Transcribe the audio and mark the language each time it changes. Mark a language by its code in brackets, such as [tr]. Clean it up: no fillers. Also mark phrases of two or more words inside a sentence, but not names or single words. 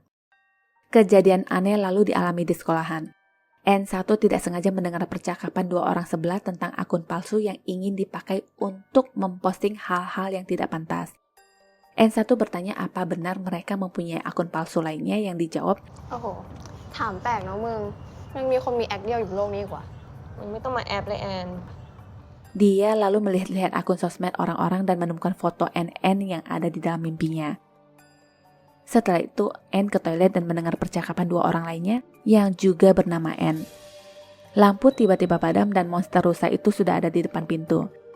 [id] Kejadian aneh lalu dialami di sekolahan. N1 tidak sengaja mendengar percakapan dua orang sebelah tentang akun palsu yang ingin dipakai untuk memposting hal-hal yang tidak pantas. N1 bertanya apa benar mereka mempunyai akun palsu lainnya, yang dijawab, [th] "โอ้โห ถามแปลกเนาะมึงยังมีคนมีแอคเดียวอยู่บนโลกนี้อีกว่า มึงไม่ต้องมาแอบเลยแอน [id] Dia lalu melihat-lihat akun sosmed orang-orang dan menemukan foto NN yang ada di dalam mimpinya. Setelah itu, N ke toilet dan mendengar percakapan dua orang lainnya yang juga bernama N. Lampu tiba-tiba padam dan monster rusa itu sudah ada di depan pintu.